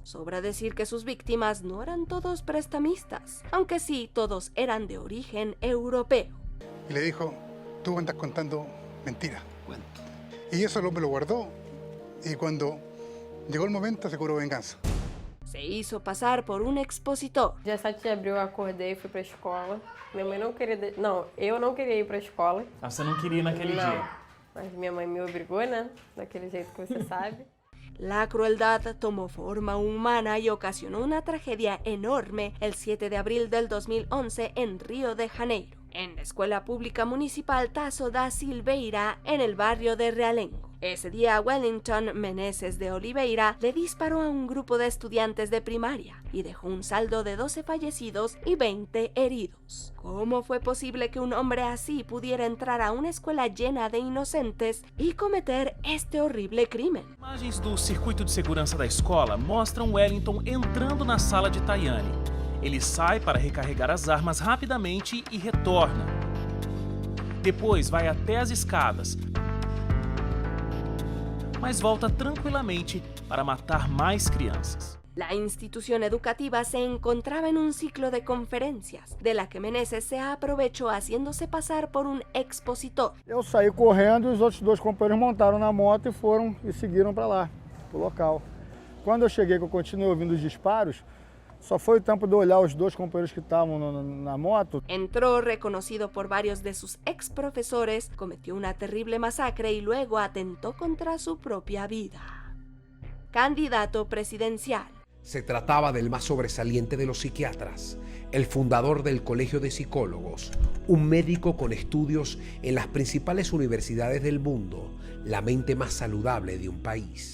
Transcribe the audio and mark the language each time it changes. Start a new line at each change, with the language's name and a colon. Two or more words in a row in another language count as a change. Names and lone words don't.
Spanish: Sobra decir que sus víctimas no eran todos prestamistas, aunque sí todos eran de origen europeo. Y le dijo, tú andas contando mentiras. Y eso el hombre lo guardó y cuando llegó el momento se cobró venganza. Se hizo pasar por un expositor.
Portuguese: Dia 7 de abril eu acordei e fui pra escola. Minha mãe não queria... Não, eu não queria ir pra escola. Ah, você não queria ir naquele dia? Mas minha mãe me obrigou, né? Daquele jeito que você sabe.
Spanish: La crueldad tomó forma humana y ocasionó una tragedia enorme el 7 de abril del 2011 en Río de Janeiro, en la Escuela Pública Municipal Tasso da Silveira, en el barrio de Realengo. Ese día, Wellington Meneses de Oliveira le disparó a un grupo de estudiantes de primaria y dejó un saldo de 12 fallecidos y 20 heridos. ¿Cómo fue posible que un hombre así pudiera entrar a una escuela llena de inocentes y cometer este horrible crimen?
Portuguese: Imagens do circuito de segurança da escola mostram Wellington entrando na sala de Tayane. Ele sai para recarregar as armas rapidamente e retorna. Depois vai até as escadas, mas volta tranquilamente para matar mais crianças.
Spanish: La institución educativa se encontraba en un ciclo de conferencias, de la que Meneses se aprovechó haciéndose pasar por un expositor.
Portuguese: Eu saí correndo e os outros dois companheiros montaram na moto e foram e seguiram para lá, pro local. Quando eu cheguei, que eu continuei ouvindo os disparos, só foi o tempo de olhar os dois companheiros que estavam na moto.
Spanish: Entró reconocido por varios de sus ex profesores, cometió una terrible masacre y luego atentó contra su propia vida. Candidato presidencial. Se trataba del más sobresaliente de los psiquiatras, el fundador del Colegio de Psicólogos, un médico con estudios en las principales universidades del mundo, la mente más saludable de un país.